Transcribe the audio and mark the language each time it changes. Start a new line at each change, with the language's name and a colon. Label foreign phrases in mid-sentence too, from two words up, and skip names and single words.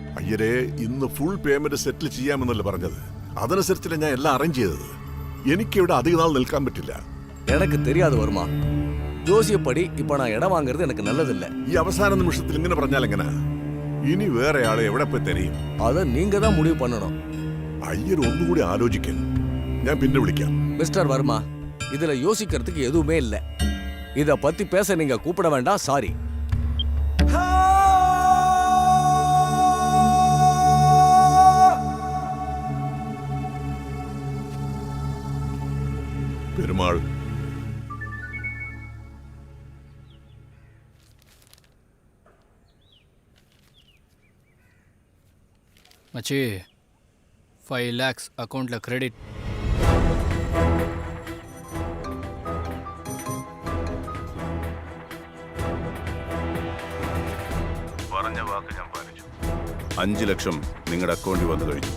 Malayalam: അയ്യരെ ഇന്ന് ഫുൾ പേയ്മെന്റ് സെറ്റിൽ ചെയ്യാമെന്നല്ലേ പറഞ്ഞത്. അതനുസരിച്ചല്ലേ ഞാൻ എല്ലാം അറേഞ്ച് ചെയ്തത്. എനിക്കിവിടെ അധിക നാൾ നിൽക്കാൻ പറ്റില്ല.
Tamil: எனக்கு தெரியாது வருமா. ஜோசியப்படி இப்ப நான் இடம் வாங்குறது எனக்கு நல்லதில்ல.
Malayalam: ഈ അവസാന നിമിഷത്തിൽ ഇങ്ങനെ പറഞ്ഞാൽ എങ്ങനെ? ഇനി വേറെ ആളെ എവിടെ പോയി തരും?
Tamil: அதை நீங்க தான் முடிவு பண்ணணும்.
Malayalam: അയ്യർ ഒന്നുകൂടി ആലോചിക്കാൻ. ഞാൻ പിന്നെ വിളിക്കാം.
Tamil: மிஸ்டர் வர்மா, இதுல யோசிக்கிறதுக்கு எதுவுமே இல்ல. இத பத்தி பேச நீங்க கூப்பிட வேண்டாம். சாரி.
Malayalam: പെരുമാൾ,
Tamil: மச்சி 5 lakhs
English: accountla credit.
Malayalam: പറഞ്ഞ വാക്ക് ഞാൻ പാലിച്ചു. 5 ലക്ഷം നിങ്ങളുടെ അക്കൗണ്ടിൽ വന്നു കഴിഞ്ഞു.